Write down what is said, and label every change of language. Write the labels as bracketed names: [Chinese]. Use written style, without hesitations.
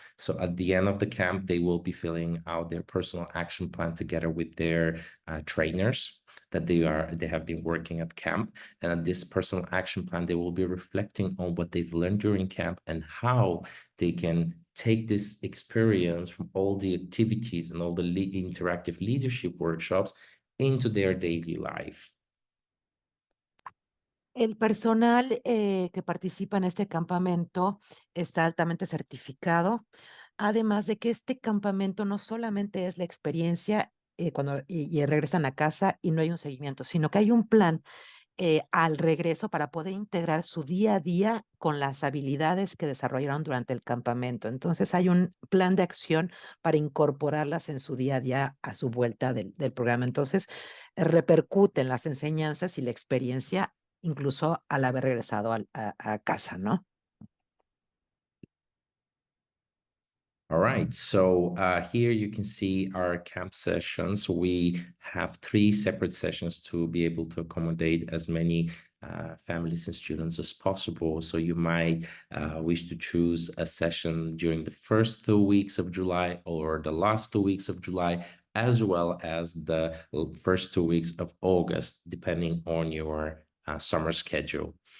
[English] So at the end of the camp, they will be filling out their personal action plan together with their trainers that they have been working at camp. And at this personal action plan, they will be reflecting on what they've learned during camp and how they can take this experience from all the activities and all the interactive leadership workshops into their daily life. [Spanish] El personal que participa en este campamento está altamente certificado, además de que este campamento no solamente es la experiencia y regresan a casa y no hay un seguimiento, sino que hay un plan al regreso para poder integrar su día a día con las habilidades que desarrollaron durante el campamento. Entonces hay un plan de acción para incorporarlas en su día a día a su vuelta del programa. Entonces repercuten las enseñanzas y la experiencia incluso al haber regresado a casa, ¿no? [English] All right, so here you can see our camp sessions. We have 3 separate sessions to be able to accommodate as many families and students as possible. So you might wish to choose a session during the first 2 weeks of July or the last 2 weeks of July, as well as the first 2 weeks of August, depending on your summer schedule.